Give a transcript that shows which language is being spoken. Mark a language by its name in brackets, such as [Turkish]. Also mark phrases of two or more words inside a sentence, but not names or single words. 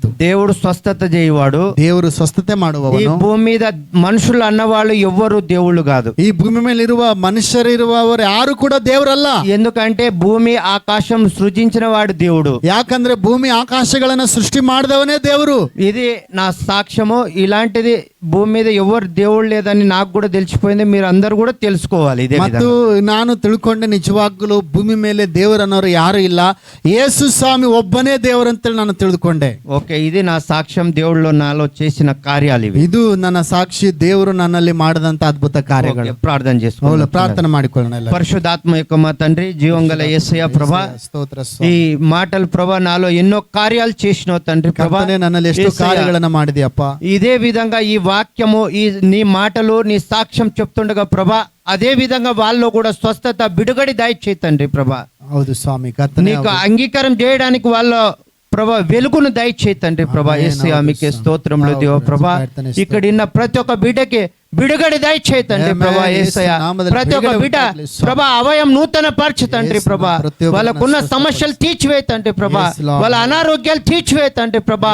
[Telugu] దేవుడు స్వస్థత చేయవాడు. [Kannada] ದೇವರು ಸ್ವಸ್ಥತೆ [Telugu] ఈ [Kannada] ಮಾಡುವವನು. [Telugu] భూమి మీద మనుషులు అన్నవాళ్ళు ఎవ్వరు దేవుళ్ళు కాదు. [Kannada] ಈ ಭೂಮಿ ಮೇಲೆ ಇರುವ ಮನುಷ್ಯರಿರುವವರು ಯಾರು ಕೂಡ ದೇವರಲ್ಲ. [Telugu] ఎందుకంటే భూమి ఆకాశం సృజించిన వాడు దేవుడు. [Kannada] ಯಾಕಂದ್ರೆ ಭೂಮಿ ಆಕಾಶಗಳನ್ನ ಸೃಷ್ಟಿ ಮಾಡಿದವನೇ ದೇವರು. [Telugu] ఇది నా సాక్ష్యము. ఇలాంటిది భూమి మీద ఎవరు దేవుడు లేదని నాకు కూడా తెలిసిపోయింది. మీరు అందరు కూడా తెలుసుకోవాలి. ఇదే [Kannada] ಮತ್ತು ನಾನು ತಿಳ್ಕೊಂಡೆ ನಿಜವಾಗ್ಲೂ ಭೂಮಿ ಮೇಲೆ ದೇವರನ್ನೋರು ಯಾರು ಇಲ್ಲ, ಯೇಸು ಸ್ವಾಮಿ ಒಬ್ಬನೇ ದೇವರಂತೇಳಿ ನಾನು ತಿಳಿದುಕೊಂಡೆ. [Telugu] ఓకే, ఇది నా సాక్ష్యం. దేవుళ్ళు నాలో చేసిన కార్యాలు ఇవి. [Kannada] ಇದು ನನ್ನ ಸಾಕ್ಷಿ, ದೇವರು నన్ನಲ್ಲಿ ಮಾಡಿದಂತ అద్భుత ಕಾರ್ಯಗಳು. [Telugu] ఓకే, ప్రార్థన చేసుకోవాలి. [Kannada] ಹೌದು, ಪ್ರಾರ್ಥನೆ ಮಾಡಿಕೊಳ್ಳೋಣ ಎಲ್ಲ. [Telugu] పరిశుద్ధాత్మ యొక్క మా తండ్రి, జీవంగల యేసయ్య ప్రభా, [Kannada] ಸ್ತೋತ್ರ [Telugu] ఈ మాటలు ప్రభా నాలో ఎన్నో కార్యాలు చేసినావు తండ్రి ప్రభా. [Kannada] ಕರ್ತನೇ, ನನ್ನಲ್ಲಿ ಎಷ್ಟು ಕಾರ್ಯಗಳನ್ನ ಮಾಡಿದ್ಯಪ್ಪ. [Telugu] ఇదే విధంగా ఈ వాక్యము, ఈ నీ మాటలు, నీ సాక్ష్యం చెప్తుండగా ప్రభా, అదే విధంగా వాళ్ళలో కూడా స్వస్థత, బిడుగడి దయచేయి తండ్రి ప్రభా. [Kannada] ಹೌದು ಸ್ವಾಮಿ, ಕರ್ತನೇ [Telugu] నీకు అంగీకారం చేయడానికి వాళ్ళ ప్రభా వెలుగును దయచేయి తండ్రి ప్రభా. యేసయ్య మీకే స్తోత్రములు దేవ ప్రభా. ఇక్కడ ఉన్న ప్రతి ఒక్క బిడ్డకి బిడుగడి దయచేయి తండ్రి ప్రభా. యేసయ్య ప్రతి ఒక్క బిడ్డ ప్రభా అవయం నూతన పరచు తండ్రి ప్రభా. వాళ్ళకున్న సమస్యలు తీర్చివేయి తండ్రి ప్రభా. వాళ్ళ అనారోగ్యాలు తీర్చివేయి తండ్రి ప్రభా.